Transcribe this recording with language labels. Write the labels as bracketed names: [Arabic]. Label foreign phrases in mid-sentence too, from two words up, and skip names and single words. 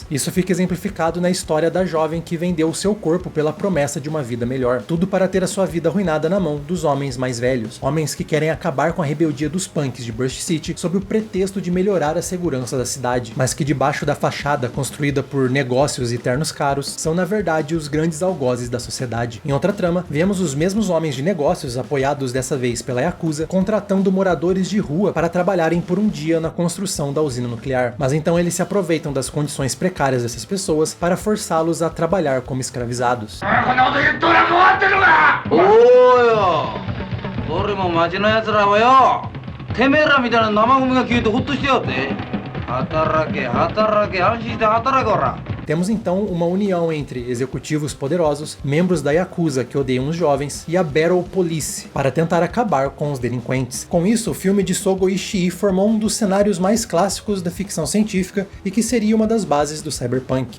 [Portuguese] Isso fica exemplificado na história da jovem que vendeu o seu corpo pela promessa de uma vida melhor, tudo para ter a sua vida arruinada na mão dos homens mais velhos, homens que querem acabar com a rebeldia dos punks de Burst City sob o pretexto de melhorar a segurança da cidade, mas que debaixo da fachada construída por negócios e ternos caros, são na verdade os grandes algozes da sociedade. Em outra trama, vemos os mesmos homens de negócios, apoiados dessa vez pela Yakuza, contratando moradores de rua para trabalharem por um dia na construção da usina nuclear, mas então eles se aproveitam das condições precárias dessas pessoas para forçá-los a trabalhar como escravizados. [Japanese] おーよ、俺も町のやつらはよ、てめえらみたいな生ゴミが消えてほっとしてやって。働け、働け、安心して働け、おら。 [Portuguese] Temos então uma união entre executivos poderosos, membros da Yakuza que odeiam os jovens e a Battle Police para tentar acabar com os delinquentes. Com isso, o filme de Sogo Ishii formou um dos cenários mais clássicos da ficção científica e que seria uma das bases do cyberpunk.